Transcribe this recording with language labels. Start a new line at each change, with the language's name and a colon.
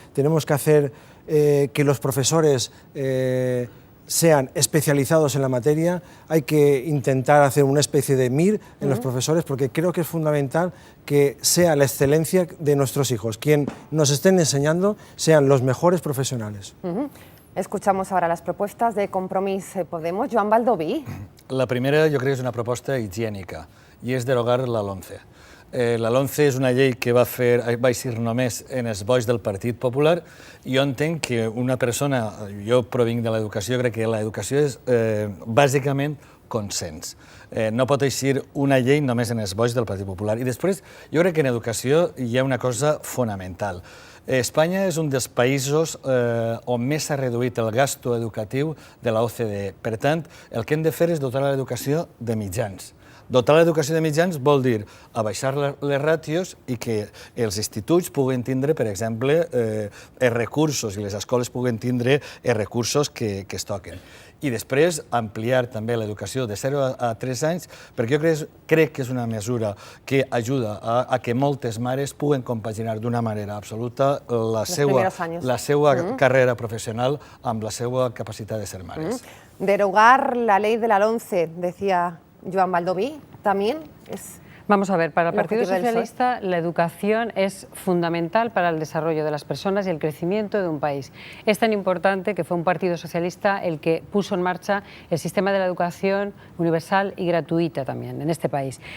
Spanish: Tenemos que hacer que los profesores sean especializados en la materia. Hay que intentar hacer una especie de MIR en los profesores, porque creo que es fundamental que sea la excelencia de nuestros hijos, quien nos estén enseñando, sean los mejores profesionales. Escuchamos ahora las propuestas de Compromís Podemos. Joan Baldoví.
Catalan: La primera jo crec que és una proposta higiènica i és derogar la LOMCE. La LOMCE és una llei que va eixir només en els bois del Partit Popular i jo entenc que una persona, jo provinc de l'educació, crec que l'educació és bàsicament consens. No pot eixir una llei només en els bois del Partit Popular. I després, jo crec que en educació hi ha una cosa fonamental. Espanya és un dels països on més s'ha reduït el gasto educatiu de la OCDE. Per tant, el que hem de fer és dotar l'educació de mitjans. Dotar l'educació de mitjans vol dir abaixar les ràtios i que els instituts puguen tindre, per exemple, els recursos i les escoles puguen tindre els recursos que es toquen. I després ampliar també l'educació de 0 a 3 anys, perquè jo crec que és una mesura que ajuda a que moltes mares puguen compaginar d'una manera absoluta la seva carrera professional amb la seva capacitat de ser mares.
Spanish: Derogar la ley de la LOMCE, decía Joan Baldoví, también es... Vamos a ver, para el el Partido objetivo del Socialista la educación es fundamental para el desarrollo de las personas y el crecimiento de un país. Es tan importante que fue un Partido Socialista el que puso en marcha el sistema de la educación universal y gratuita también en este país.